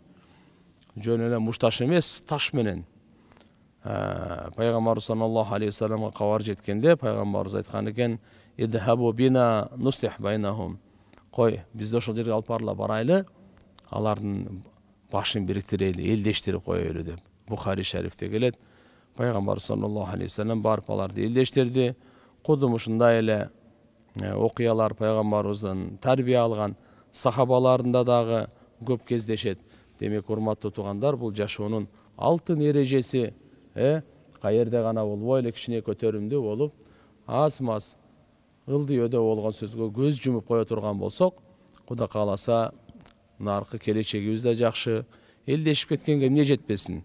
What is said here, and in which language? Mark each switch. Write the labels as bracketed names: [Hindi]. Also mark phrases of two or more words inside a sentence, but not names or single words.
[Kyrgyz] Жөн эле мушташ эмес, таш менен. Пайгамбар [Arabic] صلى الله عليه [Kyrgyz] ва салламга кабар жеткенде, пайгамбарыбыз айткан экен: [Arabic] "اذهبوا بنا نصلح بينهم." [Kyrgyz] Кой, бизди ошол жерге алып барла, барайлы, алардын башын бириктирели, элдештирип коелу деп. Бухари шарифте келет. Пайгамбар [Arabic] صلى الله عليه وسلم [Kyrgyz] барып аларды элдештирди. Кудум ушундай эле окуялар пайгамбарыбыздын тарбия алган сахабаларында дагы көп кездешет. Демек, урматтуу туугандар, бул жашоонун алтын эрежеси, каерде гана болбой эле кичине көтөрүмдүү болуп, аз-маз ылдыйөөдө болгон сөзгө көз жумуп кое турган болсок, Куда кааласа, наркы келечегибиз да жакшы, элдешип кеткенге эмне жетпесин.